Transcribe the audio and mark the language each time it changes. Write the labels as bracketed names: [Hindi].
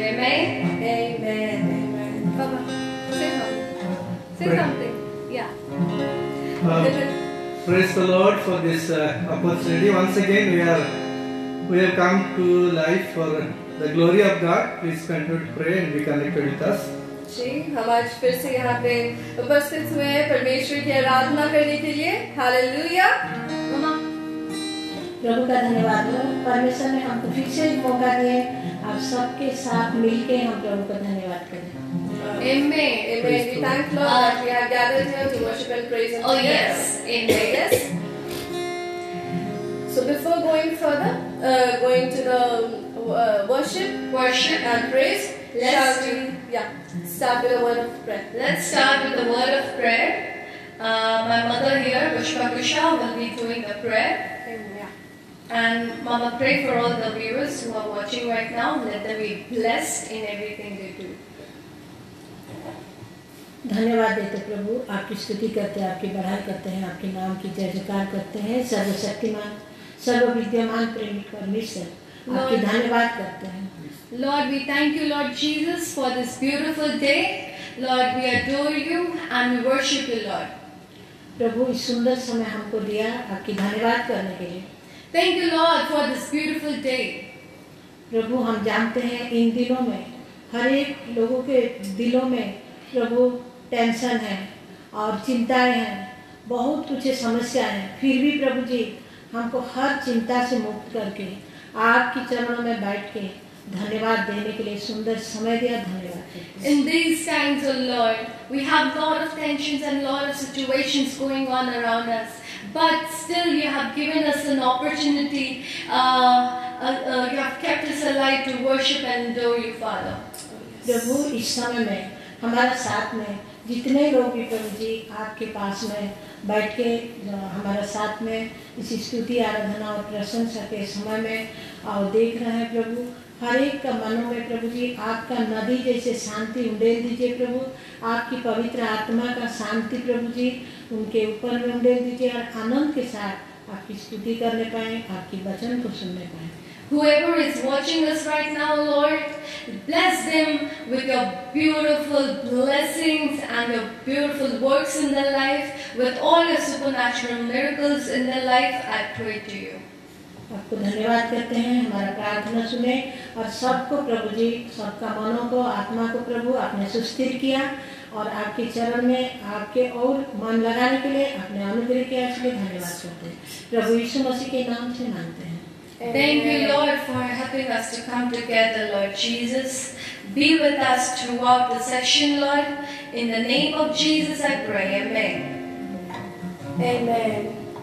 [English] Amen? Amen. Amen. Baba. Say something. Yeah. Praise the Lord for this opportunity. Once again, we have come to life for the glory of God. Please continue to pray and be connected with us. [Hindi] जी, हम आज फिर से यहाँ पे उपस्थित हुए हैं परमेश्वर की आराधना करने के लिए. हालेलुया. मामा. प्रभु का धन्यवाद हो. परमेश्वर ने हमको फिर से मौका दिए. आप सबके साथ मिलके हम प्रभु का धन्यवाद करें. [English] Amen. Amen. We thank Lord that we have gathered here to worship and praise Him. Oh yes. Amen. Yes. So before going further, going to the worship and praise, let's start with a word of prayer. Let's start with the word of prayer. My mother here, Pushpa Kusha, will be doing the prayer. Amen. And Mama, pray for all the viewers who are watching right now. Let them be blessed in everything they do. [Hindi] धन्यवाद देते प्रभु, आपकी स्तुति करते हैं, आपकी बड़ाई करते हैं, आपके नाम की जय जयकार करते हैं. सर्वशक्तिमान, सर्वविद्यमान प्रेमी परमेश्वर, आपकी धन्यवाद करते हैं. [English] Lord, we thank you, Lord Jesus, for this beautiful day. Lord, we adore you and we worship you, Lord. [Hindi] प्रभु इस सुंदर समय हमको दिया आपकी धन्यवाद करने के लिए. [English] Thank you, Lord, for this beautiful day. [Hindi] प्रभु हम जानते हैं इन दिनों में हर एक लोगों के दिलों में प्रभु टेंशन है, और चिंताएं हैं, बहुत कुछ समस्या है, फिर भी प्रभु जी हमको हर चिंता से मुक्त करके आपके चरणों में बैठ के धन्यवाद देने के लिए सुंदर समय दिया। धन्यवाद करते हैं। [English] In these times, oh Lord, we have lot of tensions and lot of situations going on around us. But still, you have given us an opportunity. You have kept us alive to worship and adore you, Father. [Hindi] प्रभु इस समय में हमारा साथ में जितने लोग भी प्रभु जी आपके पास में बैठ के हमारा साथ में इस स्तुति आराधना और प्रशंसा के समय में और देख रहे हैं प्रभु, हर एक का मनों में प्रभु जी आपका नदी जैसे शांति उंडेल दीजिए प्रभु, आपकी पवित्र आत्मा का शांति प्रभु जी उनके ऊपर में उंडेल दीजिए और आनंद के साथ आपकी स्तुति करने पाए, आपकी वचन को सुनने पाए। [English] Whoever is watching us right now, Lord, bless them with your beautiful blessings and your beautiful works in their life, with all your supernatural miracles in their life, I pray to you. [Hindi] आपको धन्यवाद करते हैं, हमारा प्रार्थना सुने और सबको प्रभु जी, सबका मनों को आत्मा को प्रभु आपने सुस्थिर किया और आपके चरण में आपके और मन लगाने के लिए अपने अनुग्रह के लिए धन्यवाद करते हैं। प्रभु यीशु मसीह के नाम से मांगते हैं। [English] Thank you, Lord, for helping us to come together, Lord Jesus. Be with us throughout the session, Lord. In the name of Jesus, I pray. Amen. Amen.